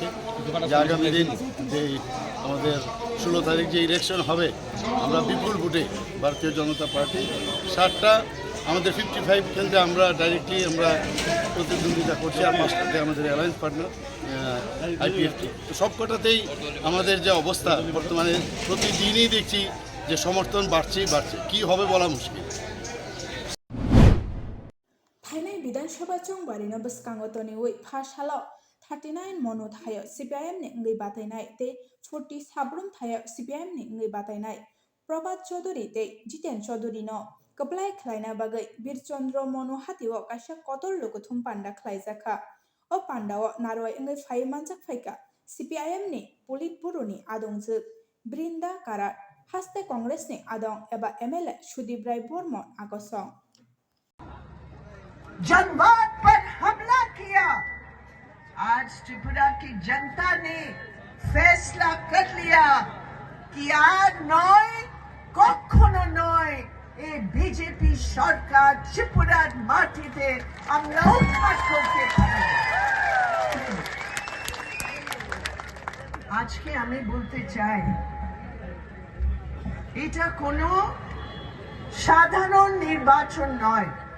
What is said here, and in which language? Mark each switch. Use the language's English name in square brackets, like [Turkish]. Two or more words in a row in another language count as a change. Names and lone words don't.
[Bangla] যে আগামী দিন যে আমাদের 16 তারিখ যে ইলেকশন হবে, আমরা বিপুল ভোটে ভারতীয় জনতা পার্টি 7টা আমাদের 55 কেন্দ্রে আমরা ডাইরেক্টলি আমরা প্রতিদ্বন্দ্বিতা করছি, আর 5টাতে আমাদের অ্যালায়েন্স পার্টনার IPFT। তো সব কটাতেই আমাদের যে অবস্থা বর্তমানে প্রতিদিনই দেখছি যে সমর্থন বাড়ছে। কি হবে বলা মুশকিল। [Kok Borok] फाइनाय विधानसभा चंबारिनो बसकांगो तोनिउइ फासालाव 39 मनो थायो CPIM नि ngै बातायनाय ते 40 साब्रुम थायो CPIM नि ngै बातायनाय प्रभात चौधुरी ते जितेन चौधुरी नो कप्लाय खलायना बागै बीरचंद्र मनो हातिओ काशा कतर लोकथुम पांडा खलायजाखा ओ पांडाओ नारवाय ngै फाइ मानजाक फाइका CPIM नि पुलिट बुरो नि आदंजो बृंदा काराट हास्ते कांग्रेस नि आदं एबा MLA सुदीप राय बर्मन आगसं [Hindi] जनवाद पर हमला किया। आज त्रिपुरा की जनता ने फैसला कर लिया कि आज [Bangla] নয় কখনো নয় এই বিজেপি সরকার ত্রিপুরার মাটিতে আমরা উৎখাত করতে পারি। আজকে আমি বলতে চাই এটা কোনো সাধারণ নির্বাচন নয়।